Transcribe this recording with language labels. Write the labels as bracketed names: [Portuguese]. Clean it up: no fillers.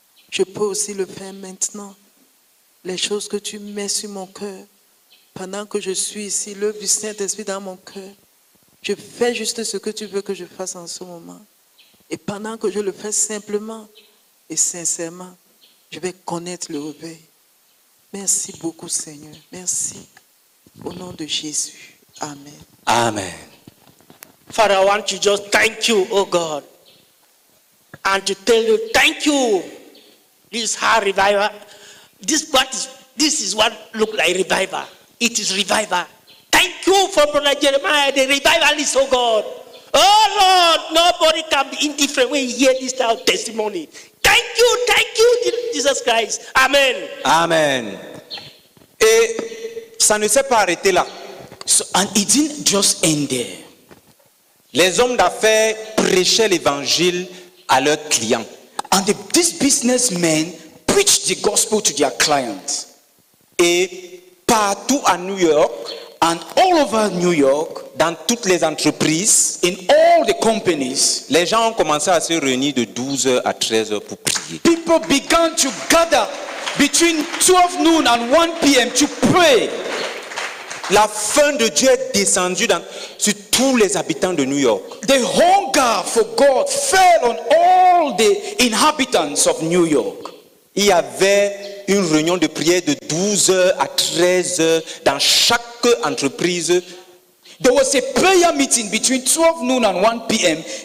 [French] Je peux aussi le faire maintenant. Les choses que tu mets sur mon cœur, pendant que je suis ici, l'œuvre du Saint-Esprit dans mon cœur, je fais juste ce que tu veux que je fasse en ce moment. Et pendant que je le fais simplement et sincèrement, je vais connaître le réveil. Merci beaucoup, Seigneur. Merci. Au nom de Jésus. Amen. Amen. [English] Father, I want to just thank you, oh God, and to tell you thank you. This hard revival. This is what look like revival. It is revival. Thank you for Brother Jeremiah, the revivalist, oh God. Oh Lord, nobody can be indifferent when you hear this type of testimony. Thank you, Jesus Christ. Amen. Amen. [French] Et ça ne s'est pas arrêté là. [English] So, and it didn't just end there. [French] Les hommes d'affaires prêchaient l'évangile à leurs clients. [English] And these businessmen preached the gospel to their clients. [French] Et partout à New York, [English] and all over New York, [French] dans toutes les entreprises, [English] in all the companies, [French] les gens ont commencé à se réunir de 12h à 13h pour prier. [English] People began to gather between 12 noon and 1 p.m. to pray. [French] La faim de Dieu est descendue sur tous les habitants de New York. [English] The hunger for God fell on all the inhabitants of New York. [French] Il y avait une réunion de prière de 12h à 13h dans chaque entreprise. [English] There was a prayer meeting between 12 noon and 1 p.m.